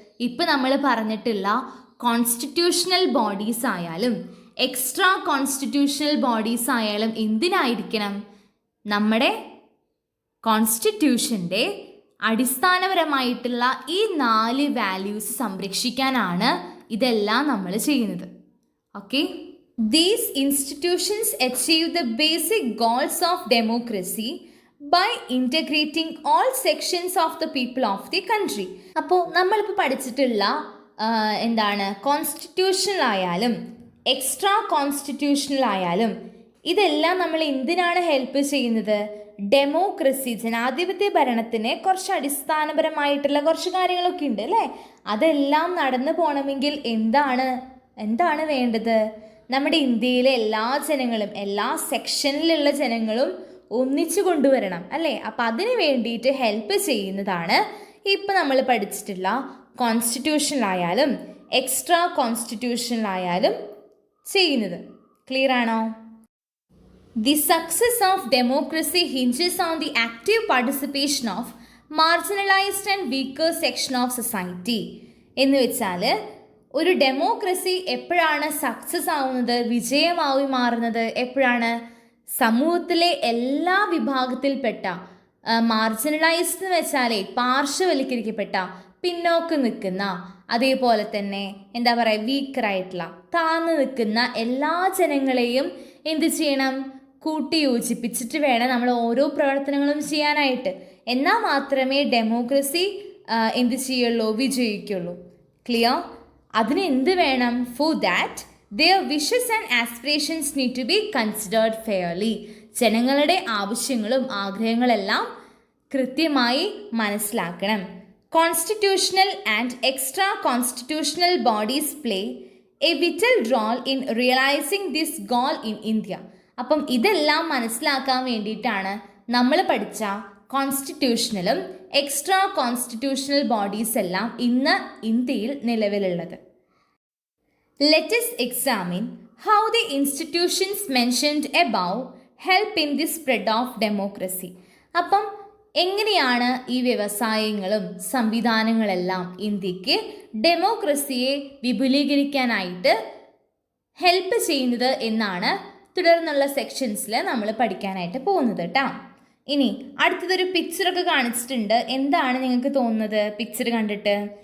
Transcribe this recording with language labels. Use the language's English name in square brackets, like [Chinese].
[Malayalam] ഇപ്പം നമ്മൾ പറഞ്ഞിട്ടുള്ള കോൺസ്റ്റിറ്റ്യൂഷണൽ ബോഡീസ് ആയാലും എക്സ്ട്രാ കോൺസ്റ്റിറ്റ്യൂഷണൽ ബോഡീസ് ആയാലും എന്തിനായിരിക്കണം? നമ്മുടെ കോൺസ്റ്റിറ്റ്യൂഷൻ്റെ അടിസ്ഥാനപരമായിട്ടുള്ള ഈ 4 വാല്യൂസ് സംരക്ഷിക്കാനാണ് ഇതെല്ലാം നമ്മൾ ചെയ്യുന്നത്. Okay. [English] These institutions achieve the basic goals of democracy by integrating all sections of the people of the country. [Malayalam] അപ്പോൾ നമ്മളിപ്പോൾ പഠിച്ചിട്ടുള്ള എന്താണ്? കോൺസ്റ്റിറ്റ്യൂഷണൽ ആയാലും എക്സ്ട്രാ കോൺസ്റ്റിറ്റ്യൂഷണൽ ആയാലും ഇതെല്ലാം നമ്മൾ എന്തിനാണ് ഹെൽപ്പ് ചെയ്യുന്നത്? ഡെമോക്രസി, ജനാധിപത്യ ഭരണത്തിന് കുറച്ച് അടിസ്ഥാനപരമായിട്ടുള്ള കുറച്ച് കാര്യങ്ങളൊക്കെ ഉണ്ട് അല്ലേ? അതെല്ലാം നടന്നു പോകണമെങ്കിൽ എന്താണ് വേണ്ടത്? നമ്മുടെ ഇന്ത്യയിലെ എല്ലാ ജനങ്ങളും, എല്ലാ സെക്ഷനിലുള്ള ജനങ്ങളും ഒന്നിച്ചു കൊണ്ടുവരണം അല്ലേ? അപ്പം അതിന് വേണ്ടിയിട്ട് ഹെൽപ്പ് ചെയ്യുന്നതാണ് ഇപ്പം നമ്മൾ പഠിച്ചിട്ടുള്ള കോൺസ്റ്റിറ്റ്യൂഷനിലായാലും എക്സ്ട്രാ കോൺസ്റ്റിറ്റ്യൂഷനിലായാലും ചെയ്യുന്നത്. ക്ലിയർ ആണോ? [English] The success of democracy hinges on the active participation of marginalized and weaker section of society. [Malayalam] എന്ന് വെച്ചാൽ ഒരു ഡെമോക്രസി എപ്പോഴാണ് സക്സസ് ആവുന്നത്, വിജയമായി മാറുന്നത്? എപ്പോഴാണ് സമൂഹത്തിലെ എല്ലാ വിഭാഗത്തിൽപ്പെട്ട മാർജിനലൈസ്ഡ് എന്ന് വെച്ചാൽ പാർശ്വവൽക്കരിക്കപ്പെട്ട, പിന്നോക്കം നിൽക്കുന്ന, അതേപോലെ തന്നെ എന്താ പറയുക വീക്കറായിട്ടുള്ള, താഴ്ന്നു നിൽക്കുന്ന എല്ലാ ജനങ്ങളെയും എന്ത് ചെയ്യണം, കൂട്ടിയോജിപ്പിച്ചിട്ട് വേണം നമ്മൾ ഓരോ പ്രവർത്തനങ്ങളും ചെയ്യാനായിട്ട്. എന്നാൽ മാത്രമേ ഡെമോക്രസി എന്ത് ചെയ്യുള്ളൂ, വിജയിക്കുള്ളൂ. ക്ലിയർ? അതിന് എന്ത് വേണം? [English] For that their wishes and aspirations need to be considered fairly. [Malayalam] ജനങ്ങളുടെ ആവശ്യങ്ങളും ആഗ്രഹങ്ങളെല്ലാം കൃത്യമായി മനസ്സിലാക്കണം. [English] Constitutional and extra constitutional bodies play a vital role in realising this goal in India. [Malayalam] അപ്പം ഇതെല്ലാം മനസ്സിലാക്കാൻ വേണ്ടിയിട്ടാണ് നമ്മൾ പഠിച്ച കോൺസ്റ്റിറ്റ്യൂഷണലും എക്സ്ട്രാ കോൺസ്റ്റിറ്റ്യൂഷണൽ ബോഡീസ് എല്ലാം ഇന്ന് ഇന്ത്യയിൽ നിലവിലുള്ളത്. [English] Let us examine how the institutions mentioned above help in the spread of democracy. [Malayalam] അപ്പം എങ്ങനെയാണ് ഈ വ്യവസായങ്ങളും സംവിധാനങ്ങളെല്ലാം ഇന്ത്യക്ക് ഡെമോക്രസിയെ വിപുലീകരിക്കാനായിട്ട് ഹെൽപ്പ് ചെയ്യുന്നത് എന്നാണ് തുടർന്നുള്ള സെക്ഷൻസിൽ നമ്മൾ പഠിക്കാനായിട്ട് പോകുന്നത് കേട്ടോ. ഇനി അടുത്തതൊരു പിക്ചറൊക്കെ കാണിച്ചിട്ടുണ്ട്. എന്താണ് നിങ്ങൾക്ക് തോന്നുന്നത് പിക്ചർ കണ്ടിട്ട്?